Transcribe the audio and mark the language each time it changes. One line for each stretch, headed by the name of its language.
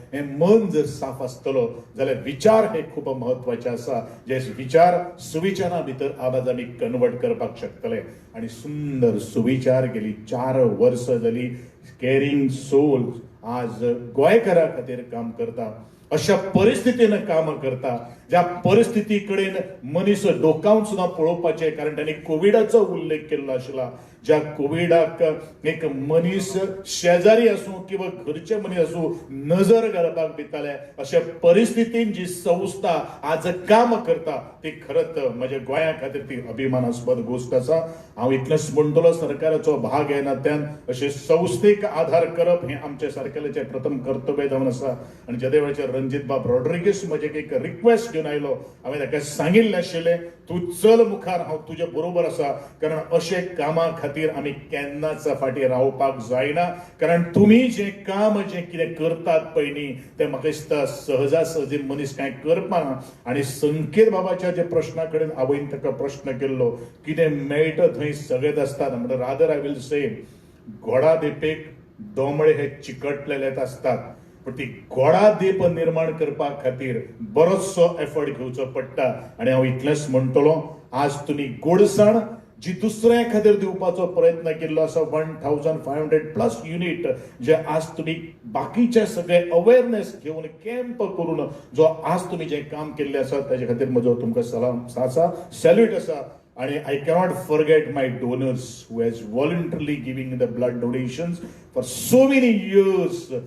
Konkani: हे मन जर साफ आसतलो जाल्यार विचार हे खूब महत्वाचे आसा. जे विचार सुविचारा भितर आवाज आमी कन्वर्ट करपाक शकतले. आणि सुंदर सुविचार गेली 4 वर्स जाली कॅरिंग सोल आज गोंयकारा खातीर काम करता. अशा परिस्थितीन काम करता ज्या परिस्थिती कडेन मनीस डोकावन सुद्धा पळोवपाचे. कारण त्यांनी कोविडाचो उल्लेख केल्लो आशिल्ला. ज्या कोविडाक एक मनीस शेजारी आसूं किंवा घरचे मनीस आसूं नजर घालपाक दिताले. अशा परिस्थितीन जी संस्था आज काम करता ती खरंच म्हज्या गोंया खातीर ती अभिमानास्पद गोष्ट आसा. हांव इतलेंच म्हणटलो सरकाराचो भाग हे नात्यान अशे संस्थेक आधार करप हे आमच्या सारकेल्याचें प्रथम कर्तव्य जावन आसा. आणि ज्या वेळाचेर रणजित बाब रॉड्रिगीस म्हजे एक रिक्वेस्ट घेवन आयलो हांवें ताका सांगिल्लें आशिल्लें तूं चल मुखार हांव तुजे बरोबर आसा. कारण अशे कामा खातीर आमी केन्नाच फाटीं रावपाक जायना. कारण तुमी जें काम जें कितें करतात पळय न्ही तें म्हाका दिसता सहजासहजी मनीस कांय करपाना. आणि संकेत बाबाच्या जे प्रश्ना कडेन हांवें ताका प्रश्न केल्लो कितें मेळटा थंय सगळेच आसतात म्हणजे
English: rather I will say
Konkani: घोडा देपेक दोमळे हे चिकटलेलेच आसतात. पण ती घोडा देप निर्माण करपा खातीर बरोचसो एफर्ट घेवचो पडटा. आणि हांव इतलेंच म्हणटलो आज तुमी गोडसाण जी दुसऱ्या खातीर दिवपाचो प्रयत्न केल्लो आसा 1500+ युनिट जे आज तुम्ही बाकीचे सगळे अवेअरनेस घेवन कॅम्प करून जो आज तुम्ही जे काम केल्लें आसा ताजे खातीर म्हजो तुमकां सलाम आसा सॅल्यूट आसा.
English: आणि I cannot forget my donors who has voluntarily giving the blood donations for so many years.